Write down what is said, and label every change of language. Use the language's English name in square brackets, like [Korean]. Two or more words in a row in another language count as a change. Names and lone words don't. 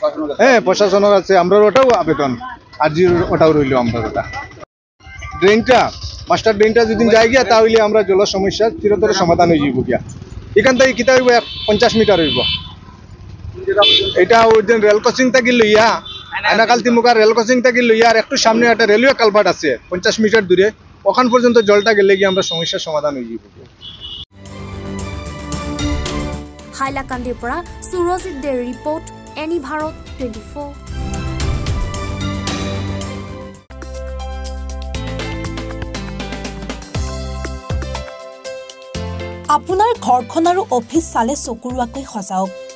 [Bangla] প্রশাসনের আছে আমরা ওটাও আবেদন, আর ওটাও রইল আমরা ওটা ড্রেনটা [English] master drainটা [Bangla] যদি যাই গিয়া তাহলে আমরা জলের সমস্যা চিরতরে সমাধান হয়ে যাব গিয়া। এখান থেকে কিতা হইব 50 মিটার হইব। এটা ওই দিন [English] rail crossing [Bangla] থেকে লইয়া আয়নাকাল তিমুকার [English] rail crossing [Bangla] থেকে লইয়া আর একটু সামনে একটা [English] railway culvert [Bangla] আছে 50 মিটার দূরে, ওখান পর্যন্ত জলটা গেলে গিয়ে আমরা সমস্যার সমাধান হয়ে যাব। [Assamese] হাইলাকান্দিৰ পৰা সুৰজিত দেৰ ৰিপৰ্ট, এনি ভাৰত 24। আপোনাৰ ঘৰখন আৰু অফিচ চালে চকুৰোৱাকৈ সজাওক।